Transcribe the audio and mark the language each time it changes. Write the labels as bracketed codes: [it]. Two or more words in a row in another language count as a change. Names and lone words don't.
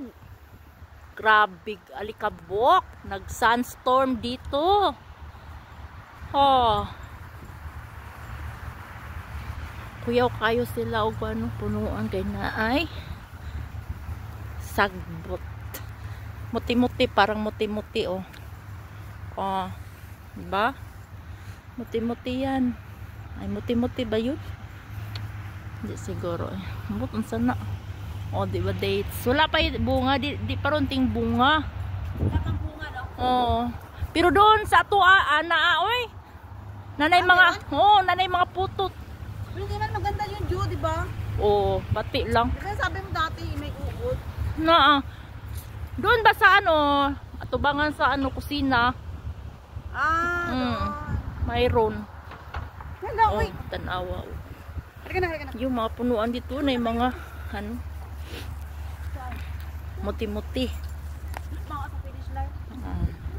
[tl] Grabe alikabok. Nag-sunstorm dito. Oh. [ceb] Kuyaw kayo sila o ano punuan kay naay. Sagbot. [tl] Muti-muti, parang muti-muti oh. Oh. Diba? Muti-muti yan. Ay, muti-muti ba yun? Hindi siguro eh. Butong sana. O, diba dates? Wala pa yung bunga. Di pa ronting bunga. Wala pang bunga, no? Oo. Pero doon sa atua, oy. [ceb] Nanay mga, nanay mga putot. [tl] Pero di man maganda yung view, di ba? [ceb] Oo, bati lang. [tl] Kasi sabi mo dati, may uod. Doon ba sa atubangan sa kusina? Mayroon. [ceb] Wala, uy. Tanawa. [tl] Halika na. Yung mga punuan dito na yung mga muti-muti. Mga sa finish line.